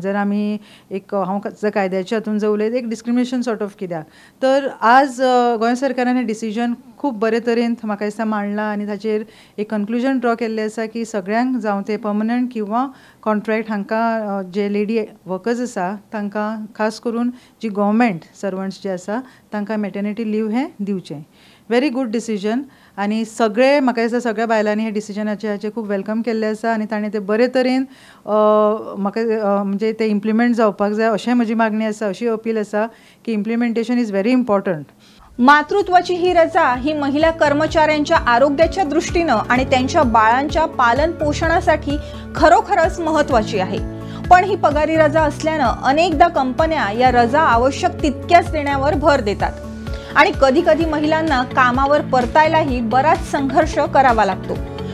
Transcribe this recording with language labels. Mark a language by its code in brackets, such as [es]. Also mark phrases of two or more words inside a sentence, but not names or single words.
[kok] जर आमी एक हांव जर कायद्याच्या हातून जर उलयत एक [en] discrimination sort of [kok] कित्याक, तर आज गोंय सरकारान हें डिसिजन खूब बरे तरेन म्हाका दिसता मांडलां आणि ताचेर एक [en] conclusion draw [kok] केल्लें आसा की सगळ्यांक जावं ते पर्मनंट किंवा कॉन्ट्रॅक्ट हांकां जे [en] lady workers [kok] आसा तांकां खास करून जी [en] government servants [kok] जे आसा तांकां [en] maternity leave [kok] हें दिवचें। [en] very good decision [kok] आणि सगळे म्हाका दिसता सगळ्या बायलांनी हे डिसिजनाचे हाचे खूब वेलकम केल्ले आसा आणि ताणें ते बरे तरेन म्हाका म्हणजे ते इम्प्लिमेंट जावपाक जाय अशें म्हजी मागणी आसा, अशी अपील आसा की [en] implementation is very important. [mr] मातृत्वाची ही रजा ही महिला कर्मचाऱ्यांच्या आरोग्याच्या दृष्टीनं आणि त्यांच्या बाळांच्या पालन पोषणासाठी खरोखरच महत्त्वाची आहे। पण ही पगारी रजा असल्यानं अनेकदा कंपन्या या रजा आवश्यक तितक्याच देण्यावर भर देतात आणि कधी कधी महिलांना कामावर परतायलाही बराच संघर्ष करावा लागतो।